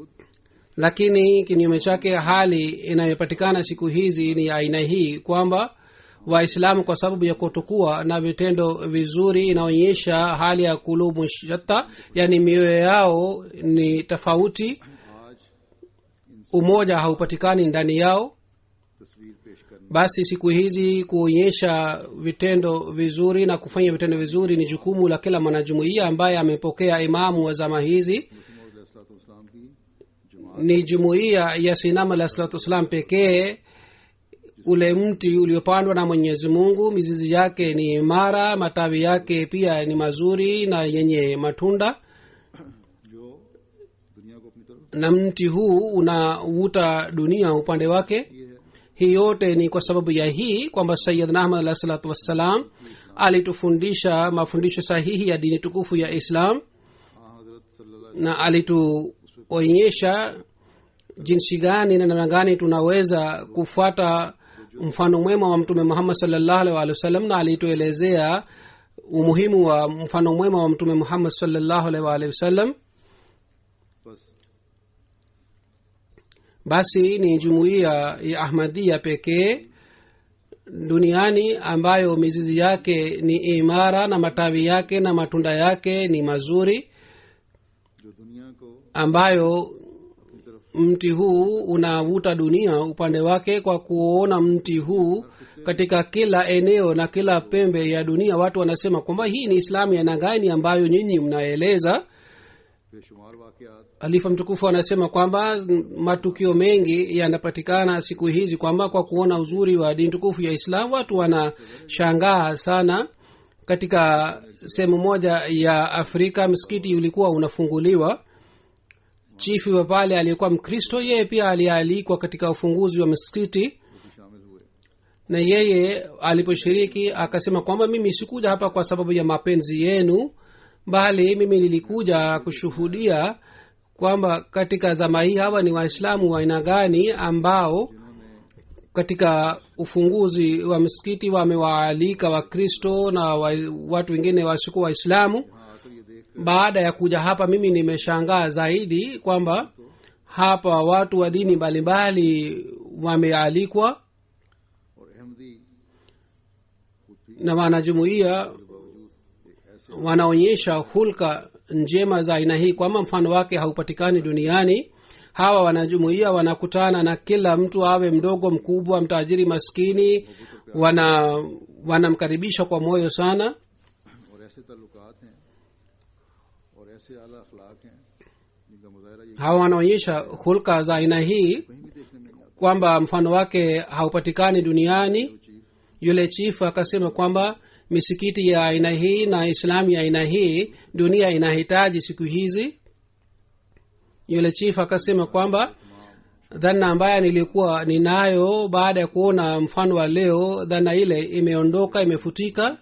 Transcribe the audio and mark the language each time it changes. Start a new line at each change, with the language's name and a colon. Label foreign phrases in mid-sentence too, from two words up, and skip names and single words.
Swahili: Lakini kinyume chake, hali inayopatikana siku hizi ni aina hii kwamba waislamu kwa sababu ya kutokuwa na vitendo vizuri inaonyesha hali ya
Arabic: قلوب شتى,
Swahili: yani mioyo yao ni tofauti,
Urdu: आज
Swahili: umoja haupatikani ndani yao.
Urdu: تصویر پیش کرنا
Swahili: Basi siku hizi kuonyesha vitendo vizuri na kufanya vitendo vizuri ni jukumu la kila mwanajumuiya ambaye amepokea imamu wa zama hizi.
Urdu: مسلم کی جماعت
Swahili: Ni jumuiya ya sinama
Arabic: عليه الصلاة والسلام
Swahili: pekee, ule mti uliopandwa na mwenyezi mungu, mizizi yake ni imara, matawi yake pia ni mazuri na yenye matunda,
Urdu: جو دنیا کو اپنی طرف
Swahili: na mti huu unavuta dunia upande wake.
Urdu: یہ ہے
Swahili: Hii yote ni kwa sababu ya hii kwamba sayyidna ahmad
Arabic: عليه الصلاة والسلام
Swahili: alitufundisha mafundisho sahihi ya dini tukufu ya islam,
Urdu: ہاں حضرت صلی اللہ
Swahili: na alituonyesha jinsi gani na namna gani tunaweza kufuata mfano mwema wa mtume muhammad
Arabic: صلى الله عليه وسلم,
Swahili: na alituelezea umuhimu wa mfano mwema wa mtume muhammad
Arabic: صلى الله عليه وسلم.
Urdu: बस
Swahili: Basi ni jumuiya ya ahmadia pekee duniani ambayo mizizi yake ni imara na matawi yake na matunda yake ni mazuri,
Urdu: جو دنیا کو
Swahili: ambayo
Urdu: اپنی طرف
Swahili: mti huu unavuta dunia upande wake. Kwa kuona mti huu katika kila eneo na kila pembe ya dunia, watu wanasema kwamba hii ni islamu ya aina gani ambayo nyinyi mnaeleza.
Urdu: بےشمار واقعات
Swahili: Halifa mtukufu anasema kwamba matukio mengi yanapatikana siku hizi kwamba kwa kuona uzuri wa dini tukufu ya islam watu wanashangaa sana. Katika sehemu moja ya Afrika msikiti ulikuwa unafunguliwa, chifu wa pale aliyekuwa mkristo, yeye pia alialikwa katika ufunguzi wa msikiti,
Urdu: بھی شامل ہوئے
Swahili: na yeye aliposhiriki akasema kwamba mimi sikuja hapa kwa sababu ya mapenzi yenu, bali mimi nilikuja kushuhudia kwamba katika zama hii hawa ni waislamu wa aina gani ambao katika ufunguzi wa msikiti wamewaalika wakristo na watu wengine wasiokuwa waislamu.
Urdu: ہاں آکر یہ دیکھ
Swahili: Baada ya kuja hapa mimi nimeshangaa zaidi kwamba hapa watu wa dini mbalimbali wamealikwa
Urdu: اور احمدی خود بھی
Swahili: na wanajumuia wanaonyesha hulka njema za aina hii kwamba mfano wake haupatikani duniani. hawa wanajumuia wanakutana na kila mtu, awe mdogo mkubwa, mtajiri maskini, wanamkaribisha kwa moyo sana.
Urdu: اور ایسے تعلقات ہیں اور ایسے اعلیٰ اخلاق ہیں جن کا مظاہرہ یہ
Swahili: hawa wanaonyesha hulka za aina hii
Urdu: کہیں بھی دیکھنے میں نہیں آتا.
Swahili: kwamba mfano wake haupatikani duniani. Yule chifu akasema kwamba misikiti ya aina hii na islamu ya aina hii dunia inahitaji siku hizi. Yule chifu akasema kwamba dhana ambayo nilikuwa ninayo baada ya kuona mfano wa leo, dhana ile imeondoka, imefutika.